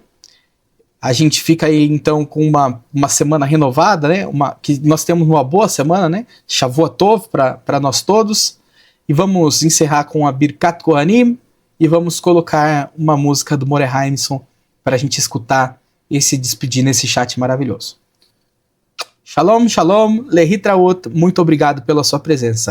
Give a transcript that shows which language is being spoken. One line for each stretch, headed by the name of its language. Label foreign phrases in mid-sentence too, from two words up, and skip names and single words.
Portuguese: A gente fica aí então com uma semana renovada, né? Que nós temos uma boa semana, né?
Hebrew: שבוע טוב
Portuguese: para nós todos. E vamos encerrar com a
Hebrew: ברכת כהנים
Portuguese: e vamos colocar uma música do More Heinson para a gente escutar e se despedir nesse chat maravilhoso.
Hebrew: שלום, שלום, להתראות,
Portuguese: muito obrigado pela sua presença.